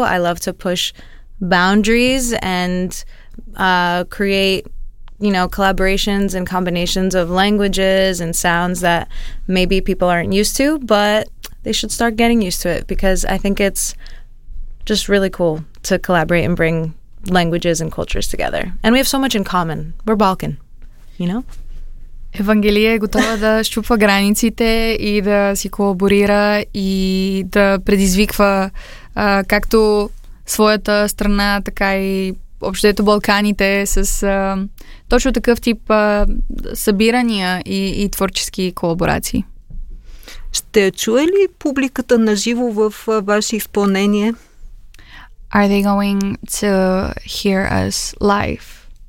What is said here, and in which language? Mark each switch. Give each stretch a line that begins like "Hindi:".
English: I love to push boundaries and create, you know, collaborations and combinations of languages and sounds that maybe people aren't used to, but they should start getting used to it because I think it's just really cool to collaborate and bring languages and cultures together. And we have so much in common. We're Balkan, you know?
Bulgarian: Евангелия е готова да щупва границите и да си колаборира и да предизвиква както своята страна, така и общето Балканите с точно такъв тип събирания и творчески колаборации. Ще чуе ли публиката наживо в ваше изпълнение?
English: Are they going to hear us live?